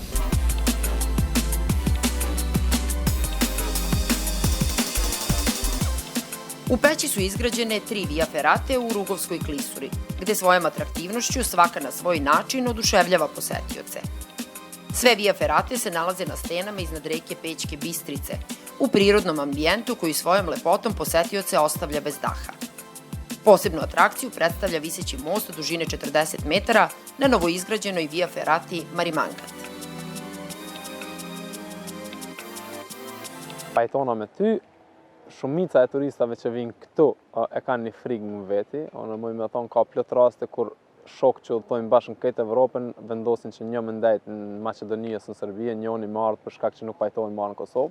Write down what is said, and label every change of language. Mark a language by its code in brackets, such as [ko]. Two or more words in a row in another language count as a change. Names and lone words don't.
[sr] U Peći su izgrađene 3 Via Ferrate u Rugovskoj klisuri, gde svojom atraktivnošću svaka na svoj način oduševljava posetioce. Sve Via Ferrate se nalaze na stenama iznad reke Pećke Bistrice, u prirodnom ambijentu koji svojom lepotom posetioce ostavlja bez daha. Posebnu atrakciju predstavlja viseći most dužine 40 metara na novoizgrađenoj Via Ferrati Marimangat. [sq] Pajtonome ty, shumica e turistave që vinë këtu e kanë një frikë më veti. Mujë me thonë ka plot raste kur shokë që udhtojnë bashkë në këtë Evropën vendosin që një më ndajt në Maqedoni ose në Serbi, njëri më ardh për shkak që nuk pajtohen marrë në Kosovë.